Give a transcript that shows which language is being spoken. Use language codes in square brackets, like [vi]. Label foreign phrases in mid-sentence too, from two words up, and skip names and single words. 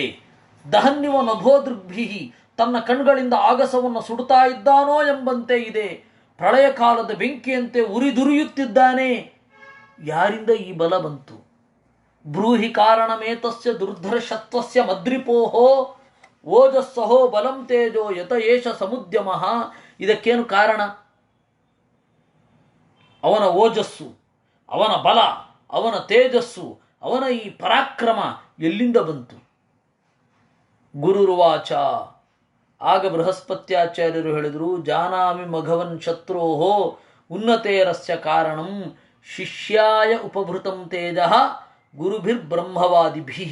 [sa] ದಹನ್ನಿವ ನಭೋದೃಗ್ಭಿಹಿ, [kn] ತನ್ನ ಕಣ್ಗಳಿಂದ ಆಗಸವನ್ನು ಸುಡುತ್ತಾ ಇದ್ದಾನೋ ಎಂಬಂತೆ ಇದೆ. ಪ್ರಳಯ ಕಾಲದ ಬೆಂಕಿಯಂತೆ ಉರಿದುರಿಯುತ್ತಿದ್ದಾನೆ. ಯಾರಿಂದ ಈ ಬಲ ಬಂತು? [sa] ಬ್ರೂಹಿ ಕಾರಣಮೇತಸ್ಯ ದುರ್ಧರ್ಷತ್ವಸ್ಯ ಮದ್ರಿಪೋಹೋ ಓಜಸ್ಸಹೋ ಬಲಂ ತೇಜೋ ಯತ ಏಷ ಸಮುದ್ಯಮಃ. [kn] ಇದಕ್ಕೇನು ಕಾರಣ? ಅವನ ಓಜಸ್ಸು, ಅವನ ಬಲ, ಅವನ ತೇಜಸ್ಸು, ಅವನ ಈ ಪರಾಕ್ರಮ ಎಲ್ಲಿಂದ ಬಂತು? ಗುರುರುವಾಚ. ಆಗ ಬೃಹಸ್ಪತ್ಯಾಚಾರ್ಯರು ಹೇಳಿದರು, [sa] ಜಾನಾಮಿ ಮಘವನ್ ಶತ್ರೋಹೋ ಉನ್ನತೇರಸ್ಯ ಕಾರಣಂ ಶಿಷ್ಯಾಯ ಉಪಭೃತಂ ತೇಜ ಗುರುಭಿರ್ಬ್ರಹ್ಮವಾದಿಭಿಃ.